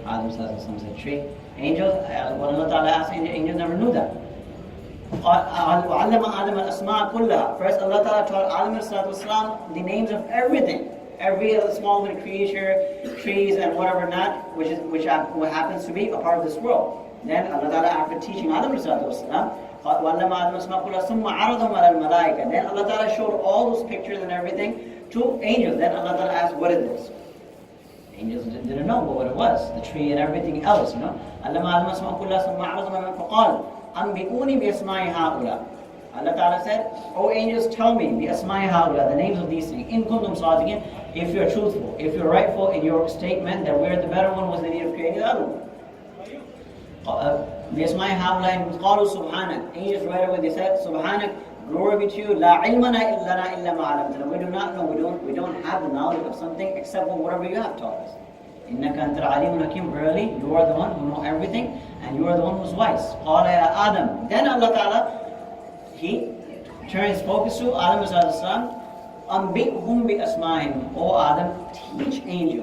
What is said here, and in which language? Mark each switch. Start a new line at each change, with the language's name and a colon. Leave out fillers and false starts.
English: Adam said tree. Angels, when Allah Ta'ala asked, angels never knew that.
Arabic: وَعَلَّمَ آدَمَ الْأَسْمَاءَ كُلَّهَا.
English: First, Allah Ta'ala taught Adam the names of everything. Every small little creature, trees and whatever not, which happens to be a part of this world. Then Allah Ta'ala, after teaching Adam
Arabic: وَعَلَّمَ آدَمَ الْأَسْمَاءَ كُلَّهَا ثُمَّ عَرَضَهُمْ عَلَى الْمَلَائِكَةِ.
English: Then Allah Ta'ala showed all those pictures and everything to angels. Then Allah Ta'ala asked, what is this? Angels didn't know what it was, the tree and everything else,
Arabic: علم آدم الأسماء كلها ثم عرضهم فقال أنبئوني بأسماء هؤلاء.
English: Allah Ta'ala said, O angels, tell me
Arabic: بأسماء هؤلاء,
English: the names of these things.
Arabic: إن كنتم صادقين,
English: if you're truthful, if you're rightful in your statement that we're the better one, was the need of creating the other one.
Arabic: بأسماء هؤلاء قالوا سبحانك.
English: Angels right away they said, Subhanak, glory be to you,
Arabic: لا علمنا إلا ما علمتنا.
English: We do not know, we don't have the knowledge of something except for whatever you have taught us.
Arabic: إنك أنت العليم الحكيم.
English: Verily, you are the one who know everything, and you are the one who's wise.
Arabic: قال يا آدم.
English: Then Allah Ta'ala, He turns focus to Adam as son.
Arabic: أنبئهم بأسمائهم.
English: O Adam, teach angels.